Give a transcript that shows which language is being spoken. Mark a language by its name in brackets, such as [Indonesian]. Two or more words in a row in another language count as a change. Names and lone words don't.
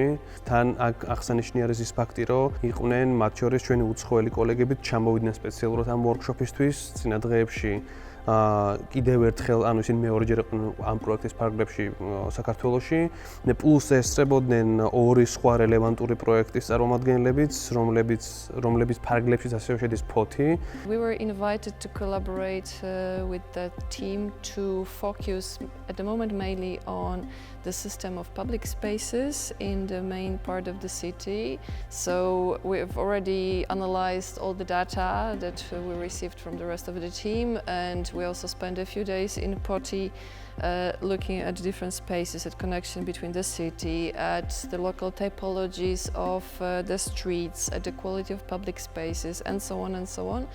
[Georgian] თან აქ აღსანიშნავია ის ფაქტი, რომ იყვნენ მათ შორის ჩვენი უცხოელი კოლეგებიც ჩამოვიდნენ სპეციალურად ამ ვორქშოპისთვის წინა დღეებში. კიდევ ერთხელ ისინი მეორეჯერ ამ პროექტის ფარგლებში საქართველოში, პლუს ესწრებოდნენ ორი სხვა რელევანტური პროექტის წარმომადგენლებიც, რომლებიც ფარგლებშიც ასევე შედის ფოთი. [English] We were invited to collaborate with the team to focus at the moment mainly on the system of public spaces in the main part of the city. So we've already analyzed all the data that we received from the rest of the team, and we also spent a few days in Poti looking at different spaces, at connection between the city, at the local typologies of the streets, at the quality of public spaces, and so on and so on.